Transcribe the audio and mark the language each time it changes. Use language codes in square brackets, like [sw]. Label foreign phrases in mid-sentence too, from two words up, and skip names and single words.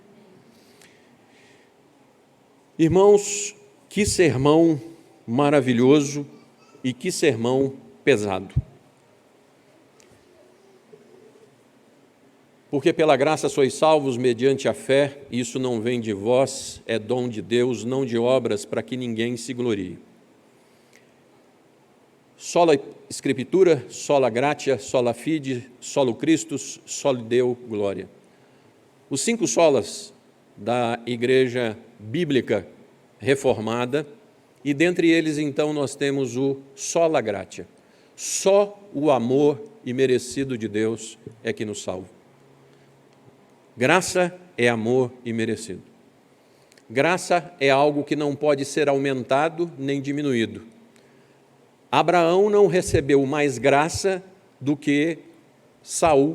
[pt] Irmãos, que sermão maravilhoso e que sermão pesado. Porque pela graça sois salvos mediante a fé, isso não vem de vós, é dom de Deus, não de obras, para que ninguém se glorie. [la] Sola Escritura, sola gratia, sola fide, solo Christus, soli Deo glória. [pt] Os 5 solas da Igreja Bíblica Reformada, e dentre eles então nós temos o [la] sola gratia. [pt] Só o amor imerecido de Deus é que nos salva. Graça é amor imerecido. Graça é algo que não pode ser aumentado nem diminuído. Abraão não recebeu mais graça do que Saul.